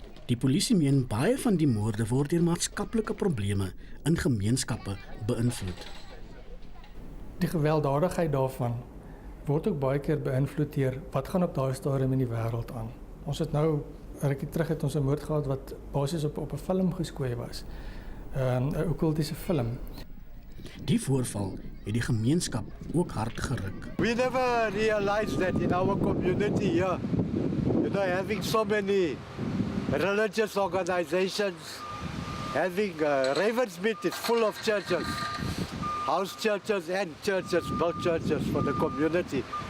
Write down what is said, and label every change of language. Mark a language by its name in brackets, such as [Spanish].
[Afrikaans] Die polisie meen baie van die moorde word deur maatskaplike probleme in gemeenskappe beïnvloed. Die gewelddadigheid daarvan word ook baie keer beïnvloed deur wat gaan op daai stadium in die wêreld aan. Ons het nou rukkie terug het ons 'n moord gehad wat basies op 'n film geskoei was. 'n Occultiese film. Die voorval het die gemeenskap ook hard geruk. [English] We never realized that in our community here, having so many religious organizations, having Ravensmead is full of churches, house churches and churches, both churches for the community.